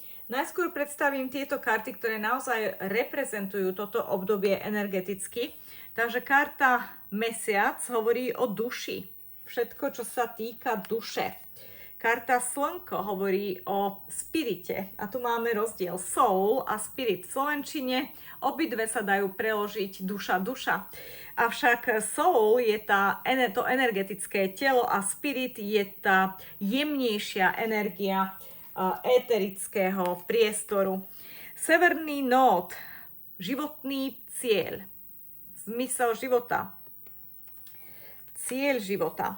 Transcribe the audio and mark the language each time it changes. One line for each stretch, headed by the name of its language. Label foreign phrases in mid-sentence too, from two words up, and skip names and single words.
Slovak: Najskôr predstavím tieto karty, ktoré naozaj reprezentujú toto obdobie energeticky. Takže karta Mesiac hovorí o duši. Všetko, čo sa týka duše. Karta Slnko hovorí o spirite. A tu máme rozdiel soul a spirit v slovenčine. Obidve sa dajú preložiť duša. Avšak soul je to energetické telo a spirit je tá jemnejšia energia éterického priestoru. Severný nód, životný cieľ, zmysel života, cieľ života.